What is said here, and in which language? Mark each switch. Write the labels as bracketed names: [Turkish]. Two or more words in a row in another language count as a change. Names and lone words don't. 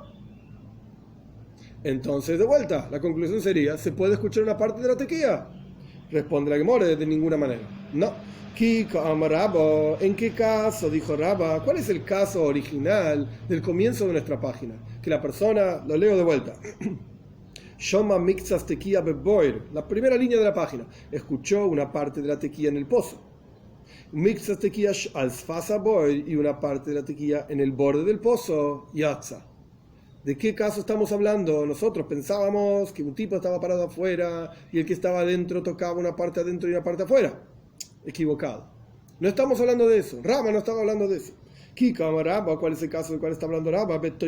[Spanish] Entonces, de vuelta, la conclusión sería: ¿se puede escuchar una parte de la tequía? Responde la Gemara: de ninguna manera. No. ¿En qué caso? Dijo Rabba. ¿Cuál es el caso original del comienzo de nuestra página? Que la persona, lo leo de vuelta. [Hebrew] שומע מקצת תקיעה בבור, [Spanish] la primera línea de la página, escuchó una parte de la tequía en el pozo. [Hebrew] מקצת תקיעה על שפת בור, [Spanish] y una parte de la tequía en el borde del pozo, yatza. ¿De qué caso estamos hablando? Nosotros pensábamos que un tipo estaba parado afuera y el que estaba adentro tocaba una parte adentro y una parte afuera. Equivocado. No estamos hablando de eso. Rabba no estaba hablando de eso. ¿Cuál es el caso del cual está hablando Rabba?